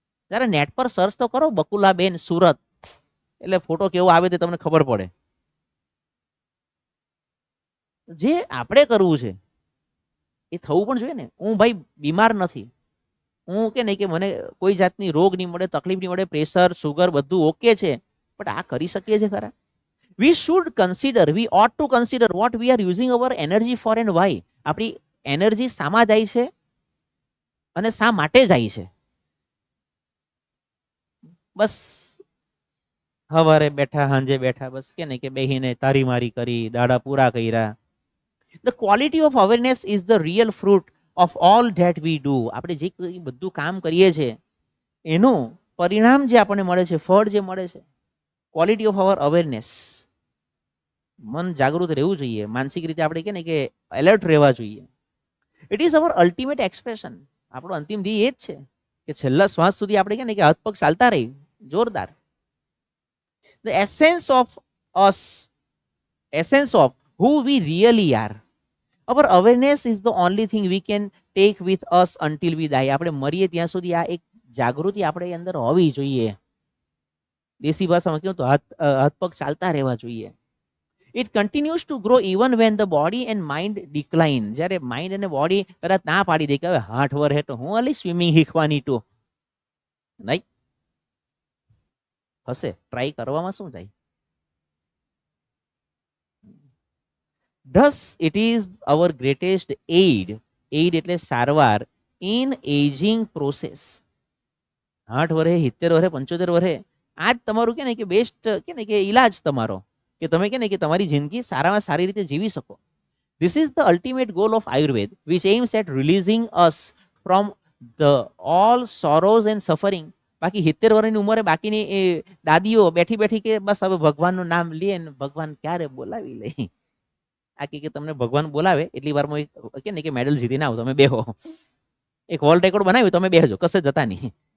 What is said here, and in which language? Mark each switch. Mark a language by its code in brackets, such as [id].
[gu] ત્યારે નેટ પર સર્ચ તો કરો બકુલાબેન સુરત, એટલે ફોટો કેવો આવે તે તમને ખબર પડે. જે આપણે કરવું છે એ થવું પણ જોઈએ ને. હું ભાઈ બીમાર નથી, હું કે નહીં કે મને કોઈ જાતની રોગ નહીં મળે, તકલીફ નહીં મળે, પ્રેશર સુગર બધું ઓકે છે, બટ આ કરી શકીએ છીએ ખરા. [en] we should consider, we ought to consider what we are using our energy for and why. [gu] આપણી એનર્જી શામાં જાય છે અને શા માટે જાય છે. બસ હવારે બેઠા સાંજે બેઠા બસ કે ને કે બેહીને તારી મારી કરી, દાડા પૂરા કર્યા. [en] The quality of awareness is the real fruit of all that we do. [gu] આપણે જે બધું કામ કરીએ છીએ એનું પરિણામ જે આપણને મળે છે, ફળ જે મળે છે, [en] Quality of our awareness. [gu] મન જાગૃત રહેવું જોઈએ, માનસિક રીતે આપણે કે ને કે એલર્ટ રહેવા જોઈએ. [en] It is our ultimate expression. [gu] આપણો અંતિમ ધ્યેય એ જ છે કે છેલ્લા શ્વાસ સુધી આપણે કે ને કે હાથ પગ ચાલતા રહી જોરદાર. [en] The essence of us, essence of who we really are. Our awareness is the only thing we can take with us until we die. [gu] આપણે મરીએ ત્યાં સુધી આ એક જાગૃતિ આપણે અંદર હોવી જોઈએ. દેશી ભાષામાં કહ્યું તો હાથ પગ ચાલતા રહેવા જોઈએ. [en] It continues to grow even when the body and mind decline. [gu] જ્યારે માઇન્ડ અને બોડી કદાચ ના પાડી દે કે હવે 60 વર્ષે તો હું અલી સ્વિમિંગ શીખવાની તો નહીં, હશે ટ્રાય કરવામાં શું થાય. [en] Thus it is our greatest aid, aid [gu] એટલે સારવાર, [en] in aging process. [gu] 60 વર્ષે 70 વર્ષે 75 વર્ષે આ જ તમારું કે ને કે બેસ્ટ કે ને કે ઈલાજ તમારો, કે તમે કે ને કે તમારી જિંદગી સારામાં સારી રીતે જીવી શકો. [en] This is the ultimate goal of Ayurveda, which aims at releasing us from the all sorrows and suffering. [gu] બાકી 70 વર્ષની ઉંમરે બાકીની એ દાદીઓ બેઠી બેઠી કે બસ હવે ભગવાનનું નામ લે ને ભગવાન ક્યારે બોલાવી લે. આ કે તમને ભગવાન બોલાવે એટલી વારમાં કે ને કે મેડલ જીતીને આવો, તમે બેહો, એક વર્લ્ડ રેકોર્ડ બનાવ્યું, તમે બેહજો, કશે જતા નહીં.